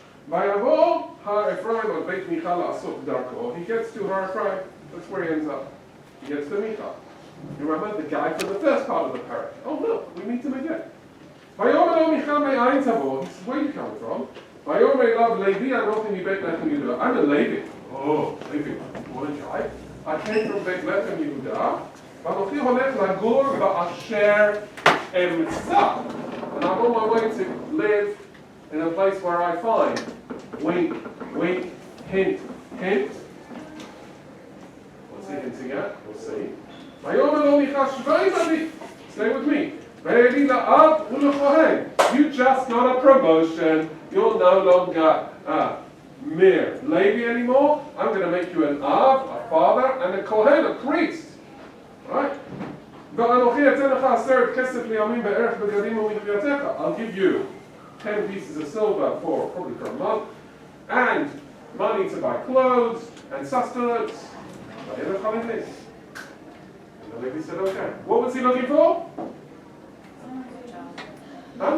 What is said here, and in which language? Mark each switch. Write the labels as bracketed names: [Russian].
[Hebrew] ויבוא הר אפרים על בית מיכה לעשות דרכו. [English] He gets to Har Ephraim. That's where he ends up. He gets to Micha. You remember the guy from the first part of the parrot? Oh look, we meet him again. [Hebrew] ויאמר לו מיכה מאין תבוא? [English] He says, where are you coming from? [Hebrew] ויאמר אליו לוי אנוכי מבית לחם יהודה. [English] I'm a Levi. Oh, Levi, what a guy. I came from בית לחם יהודה. [Hebrew] ואנוכי הולך לגור באשר אמצא. [English] And I'm on my way to live in a place where I find. Wink, wink, hint, hint. What's he hinting at? We'll see. [Hebrew] ויאמר לו מיכה שבי עמי. [English] Stay with me. [Hebrew] ויהי לאב ולכהן. [English] You just got a promotion. You're no longer mere Levi anymore. I'm going to make you an Av, a father, and a Kohen, a priest. Right? [Hebrew] ואנוכי אתן לך 10 כסף לימים בערך בגדים ומחייתך. [English] I'll give you 10 pieces of silver for probably for a month, and money to buy clothes and sustenance. And the Levi said, okay. What was he looking for? Huh?